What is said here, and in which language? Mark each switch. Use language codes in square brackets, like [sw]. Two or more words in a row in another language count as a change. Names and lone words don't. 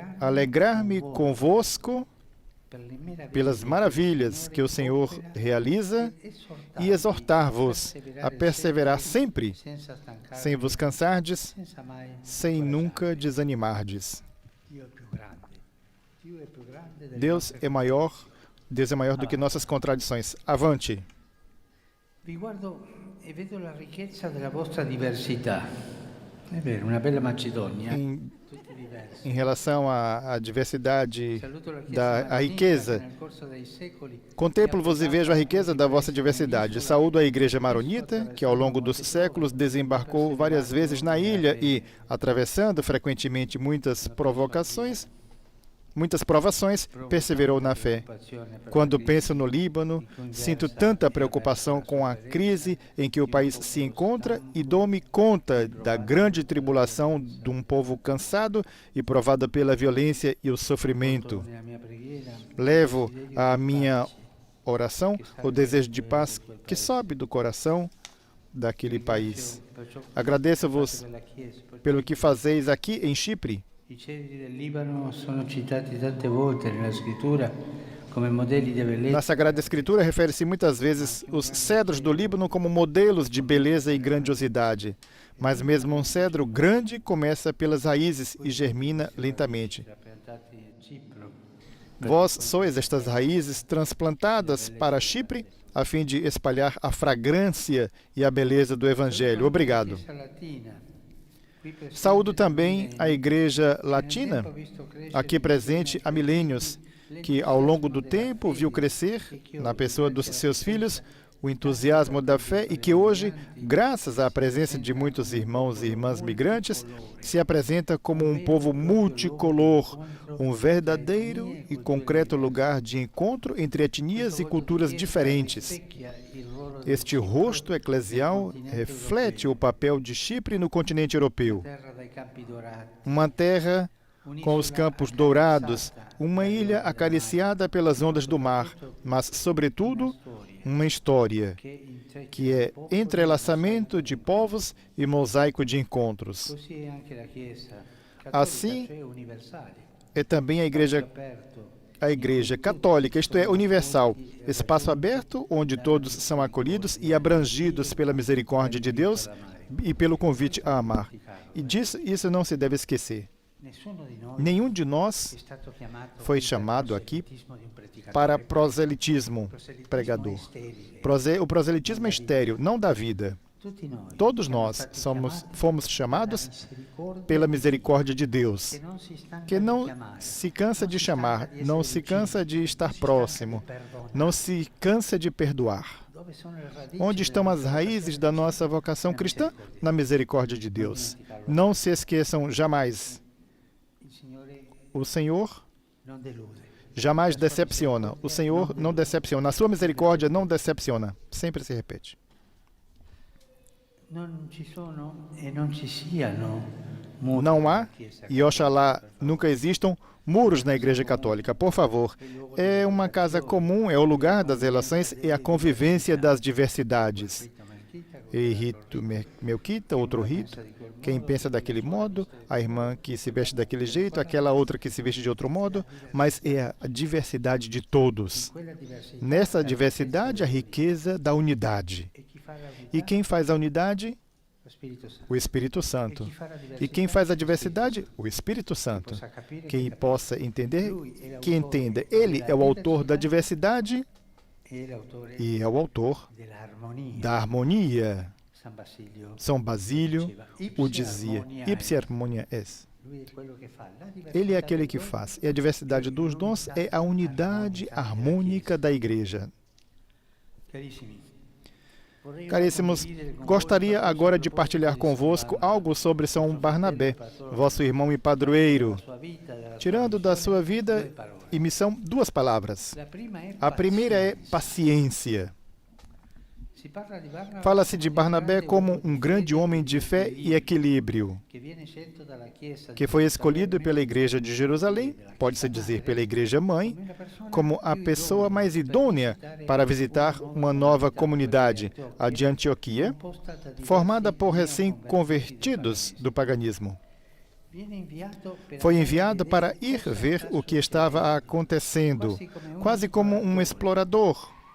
[pt] Alegrar-me convosco pelas maravilhas que o Senhor realiza e exortar-vos a perseverar sempre, sem vos cansardes, sem nunca desanimardes. Deus é maior do que nossas contradições. Avante! [it] Vi guardo e vedo la ricchezza della vostra diversità. È vero, una bella Macedonia. Tutti diversi. [pt] Em relação à diversidade, [it] Saluto la Chiesa [pt] a riqueza, [it] maronita, nel corso dei secoli, [pt] contemplo-vos e vejo a riqueza da vossa diversidade. Saúdo a Igreja Maronita, que ao longo dos séculos desembarcou várias vezes na ilha e, atravessando frequentemente muitas provações, perseverou na fé. Quando penso no Líbano, sinto tanta preocupação com a crise em que o país se encontra e dou-me conta da grande tribulação de um povo cansado e provado pela violência e o sofrimento. [it] nella mia preghiera, [pt] Levo à minha oração o desejo de paz que sobe do coração daquele país. Agradeço-vos [it] per la Chiesa, perché [pt] pelo que fazeis aqui em Chipre. [it] i cedri del Libano sono citati tante volte nella scrittura come modelli di bellezza. [pt] Na Sagrada Escritura refere-se muitas vezes os cedros do Líbano como modelos de beleza e grandiosidade. Mas mesmo um cedro grande começa pelas raízes e germina lentamente. [it] Piantati a Cipro. [pt] Vós sois estas raízes transplantadas para Chipre a fim de espalhar a fragrância e a beleza do Evangelho. Obrigado. [it] Chiesa Latina, qui presente [pt] Saúdo também a Igreja Latina, [it] ho visto crescere [pt] aqui presente há milênios, que ao longo do tempo viu crescer, na pessoa dos seus filhos, o entusiasmo da fé e que hoje, graças à presença de muitos irmãos e irmãs migrantes, se apresenta como um povo multicolor, um verdadeiro e concreto lugar de encontro entre etnias e culturas diferentes. Este rosto eclesial reflete o papel de Chipre no continente europeu. [it] terra dai campi dorati, [pt] Uma terra com os campos dourados, uma ilha acariciada pelas ondas do mar, mas, sobretudo, uma história que é entrelaçamento de povos e mosaico de encontros. [it] così è anche la Chiesa [pt] Assim, [it] cattolica, cioè universale, [pt] é também [it] aperto, [pt] a Igreja Católica, isto é, universal, espaço aberto onde todos são acolhidos e abrangidos pela misericórdia de Deus e pelo convite a amar. E isso não se deve esquecer. [it] nessuno di noi [pt] Nenhum de [it] è [pt] nós [it] stato chiamato [pt] foi [it] per [pt] chamado [it] il [pt] aqui [it] proselitismo di un predicatore. [pt] para proselitismo, [it] Il proselitismo [pt] pregador. [it] è sterile. [pt] O proselitismo é estéril, não dá vida. [it] Tutti noi [pt] Todos [it] siamo [pt] nós [it] stati [pt] fomos [it] chiamati [pt] chamados [it] dalla misericordia [pt] pela misericórdia de Deus, [it] che non si stanca [pt] que [it] di [pt] não [it] chiamare, [pt] se cansa [it] non [pt] de [it] si [pt] chamar, [it] stanca di [pt] não [it] essere [pt] se cansa [it] vicino, [pt] de estar [it] non si stanca [pt] próximo, [it] di perdonare. [pt] não se cansa de perdoar. [it] Dove sono le radici [pt] Onde estão [it] della [pt] as [it] nostra [pt] raízes [it] vocazione [pt] da nossa vocação cristã? Na misericórdia de Deus. Não se esqueçam jamais. [it] Il Signore [pt] O Senhor [it] non delude. [pt] jamais decepciona. O Senhor não decepciona. A sua misericórdia não decepciona. Sempre se repete. [it] Non ci sono e non ci siano muri [pt] Não [it] nella [pt] há, [it] Chiesa [pt] e oxalá nunca existam, muros na Igreja Católica. Por favor, é uma casa comum, é o lugar das relações e a convivência das diversidades. [it] Rito Melchita, [pt] E rito Melquita, outro rito, quem pensa daquele modo, a irmã que se veste daquele jeito, aquela outra que se veste de outro modo, mas é a diversidade de todos. [it] quella diversità [pt] Nessa diversidade, a riqueza da unidade. [it] e chi fa la [pt] E [it] unità [pt] quem faz a unidade? [it] lo Spirito Santo. [pt] O Espírito E Santo. [it] chi fa la [pt] E quem [it] diversità [pt] faz a diversidade? O Espírito Santo. [it] possa capire [pt] Quem [it] che [pt] possa entender, [it] lui è [pt] que [it] l'autore [pt] entenda. Ele é o autor da [it] della [pt] diversidade [it] è l'autore [pt] e é o autor [it] dell'armonia. [pt] da harmonia. [it] San Basilio [pt] São Basílio [it] diceva, [pt] o dizia, [la] ipsi harmonia est. [it] lui è quello che fa la diversità [pt] Ele é aquele [it] dei [pt] que [it] doni. [pt] faz. E a diversidade dos dons é a unidade harmônica da Igreja. [it] Carissimi, vorrei ora [pt] Caríssimos, [it] condividere con voi [pt] gostaria [it] qualcosa [pt] agora [it] a [pt] de [it] proposito [pt] partilhar [it] di [pt] convosco [it] San Barnabé, [pt] algo sobre São [it] vostro [pt] Barnabé, [it] fratello e patrono, [pt] vosso irmão e padroeiro, [it] della sua vita, della sua [pt] tirando da [it] missione, [pt] sua vida [it] due parole. [pt] e missão duas palavras. [it] La prima è [pt] A primeira é [it] pazienza. [pt] paciência. [it] Si parla di Barnabé [pt] Fala-se de [it] come [pt] Barnabé como [it] uomo [pt] um [it] di grande fede [pt] homem de fé e equilíbrio, [it] che viene scelto dalla Chiesa [pt] que [it] di [pt] foi escolhido [it] Gerusalemme [pt] pela Igreja de Jerusalém, pode-se dizer pela Igreja Mãe, [it] come una persona [pt] como a [it] più [pt] pessoa [it] idonea [pt] mais [it] per [pt] idônea [it] visitare [pt] para visitar uma nova comunidade, a de Antioquia, [it] compostata di [pt] formada por [it] diversi neoconvertiti [pt] recém-convertidos do paganismo. Foi enviado para ir ver o que estava acontecendo, quase como um explorador.